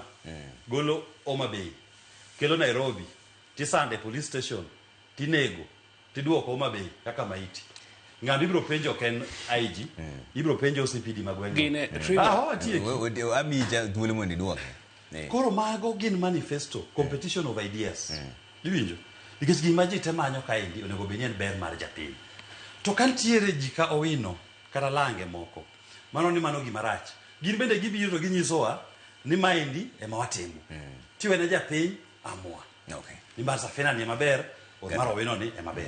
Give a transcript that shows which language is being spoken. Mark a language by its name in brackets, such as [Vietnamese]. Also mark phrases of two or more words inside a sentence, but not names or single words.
[Luo (Kenya and Tanzania)] Golo Homa Bay. Kelo Nairobi. Tisande police station. Tinego. Tiduoko Homa Bay kaka maiti. Ng'ato ibiro penjo ken IG. Ibiro penjo OCPD magweng'o. Gine Amija thuolo mondo iduoke. Koro mago gin manifesto, [English] competition of ideas. [Luo (Kenya and Tanzania)] Iwinjo? Nikech gima ji te manyo kaendi onego obed ni en ber mar japiny. To kantiere ji ka Owino kata Lange moko, mano ni mano gima rach. Gin bende gibiro to ginyisowa ni maendi ema watimo. Tiwene japiny amua. [English] Okay. [Luo (Kenya and Tanzania)] Nimar Safina ni ema ber, or mar Owino ni ema ber.